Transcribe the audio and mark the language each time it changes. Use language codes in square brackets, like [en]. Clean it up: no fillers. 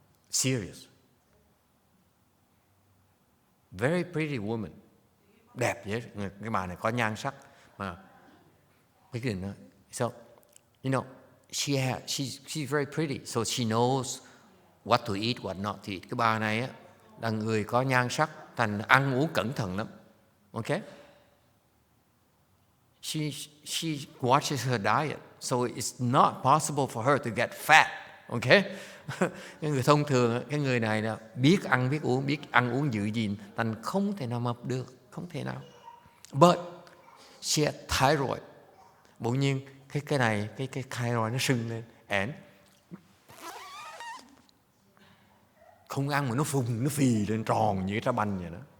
[en] Serious. Very pretty woman. [vi] Đẹp vậy. Cái bà này có nhan sắc. Mà cái gì nữa. [en] So, you know, she's very pretty. So she knows what to eat, what not to eat. [vi] Cái bà này á, là người có nhan sắc, thành ăn uống cẩn thận lắm. [en] Okay? She watches her diet. So it's not possible for her to get fat. Okay? [vi] Cái người thông thường, cái người này là biết ăn uống giữ gìn, thành không thể nào mập được, không thể nào. [en] But she had thyroid. [vi] Bỗng nhiên cái này, cái thyroid nó sưng lên, and không ăn mà nó phùng, nó phì lên tròn như cái trái banh vậy đó.